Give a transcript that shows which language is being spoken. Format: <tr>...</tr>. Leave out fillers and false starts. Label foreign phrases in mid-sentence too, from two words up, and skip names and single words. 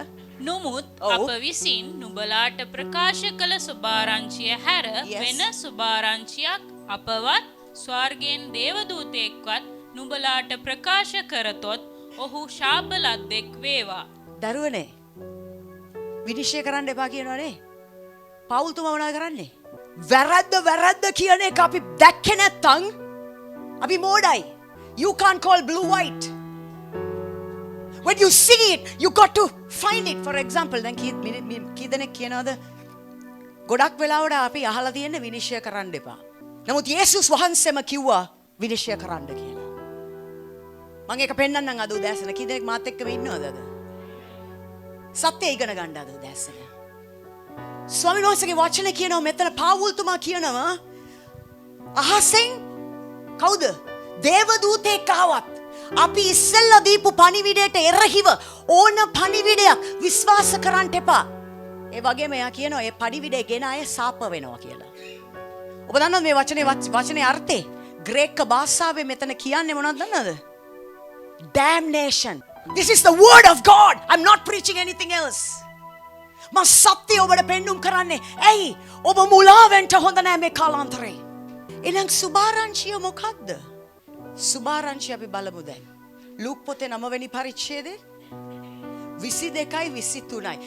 <si>නොමුත් අප විසින් නුඹලාට ප්‍රකාශ කළ සුභාරංචිය හැර වෙන සුභාරංචියක් අපවත් ස්වර්ගයෙන් දේවදූතෙක්වත් නුඹලාට ප්‍රකාශ කරතොත් ඔහු ශාප ලද්දෙක් වේවා. දරුවනේ විනිශ්චය කරන්න එපා කියනවනේ. පවුල්තුමා මොනවද කරන්නේ? වැරද්ද කියන එක අපි දැක්කේ නැත්තම් අපි මෝඩයි.</si> <en>You can't call blue white. When you see it, you got to find it. For example,</en> <si>දැන් කීදෙනෙක් කියනවද? ගොඩක් වෙලාවට අපි අහලා තියෙන්නේ විනිශ්චය කරන්න එපා. නමුත් යේසුස් වහන්සේම කිව්වා විනිශ්චය කරන්න කියලා. මම ඒක පෙන්නන්නම් අද උදෑසන. කීදෙනෙක් මාත් එක්කම ඉන්නවද අද? සත්‍ය ඉගෙන ගන්න අද උදෑසන. ස්වාමීන් වහන්සේගේ වචනේ කියනවා මෙතන පාවුල්තුමා කියනවා අහසෙන් කවුද? දේවදූතෙක් ආවත් අපි ඉස්සෙල්ලා දීපු පණිවිඩයට එරෙහිව ඕන පණිවිඩයක් විශ්වාස කරන්න එපා. ඒ වගේම එයා කියනවා ඒ පණිවිඩය ගෙන අය සාප වෙනවා කියලා. ඔබ දන්නවද මේ වචනේ අර්ථය? ග්‍රීක භාෂාවේ මෙතන කියන්නේ මොනවද දන්නවද?</si> <en>Damnation. This is the word of God. I'm not preaching anything else.</en> <si>මම සත්‍ය ඔබට පෙන්눔 කරන්නේ. ඇයි? ඔබ මුලා වෙන්න හොඳ නැහැ මේ කාලාන්තරේ. එහෙනම් සුභාරංචිය මොකක්ද? සුභාරංචිය අපි බලමු දැන්. ලූක් පොතේ 9 වෙනි පරිච්ඡේදයේ 22යි 23යි.</si>